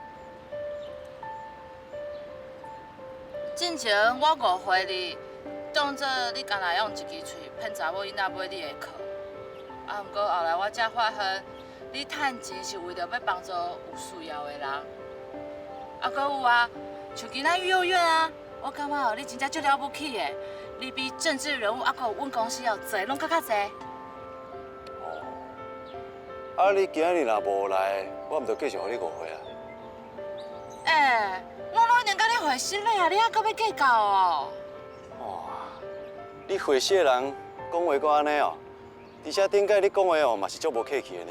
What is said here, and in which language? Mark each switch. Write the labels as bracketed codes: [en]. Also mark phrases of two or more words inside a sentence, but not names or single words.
[nan] 之前我误会你，当作你干那用一支喙骗查某囡仔买你的课。啊，不过后来我才发现，你趁钱是为着要帮助有需要的人。啊，搁有啊，像今仔育幼院啊，我感觉哦，你真正足了不起的，你比政治人物啊，搁有阮公司哦，做拢搁较侪。啊，你今日若无来，我毋着继续互你误会啊。我拢已经甲你回失礼啊，你还搁要计较哦？哇，你会死的人讲话搁安尼哦，而且顶届你讲话哦嘛是足无客气的呢。